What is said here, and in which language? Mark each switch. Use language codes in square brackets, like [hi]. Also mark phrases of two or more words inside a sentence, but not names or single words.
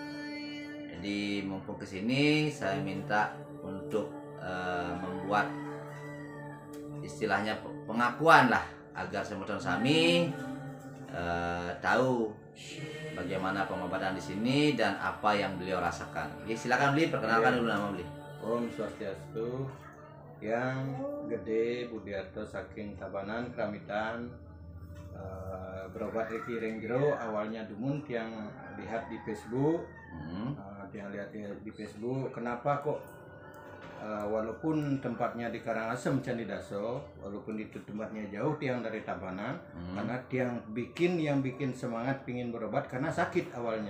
[id] Jadi mumpung ke sini saya minta untuk membuat istilahnya pengakuan lah, agar semua sami tahu bagaimana pengobatan di sini dan apa yang beliau rasakan. Jadi silakan Beli, perkenalkan dulu nama Beli. [sa] Om Swastiastu. [ban] Yang gede Budiarto saking Tabanan Kramitan, berobat Riki Jero. [id] Awalnya dumun yang lihat di Facebook, yang lihat di Facebook, kenapa kok walaupun tempatnya di Karangasem Candidaso, walaupun itu tempatnya jauh tiang dari Tabanan, karena yang bikin semangat pingin berobat karena sakit awalnya.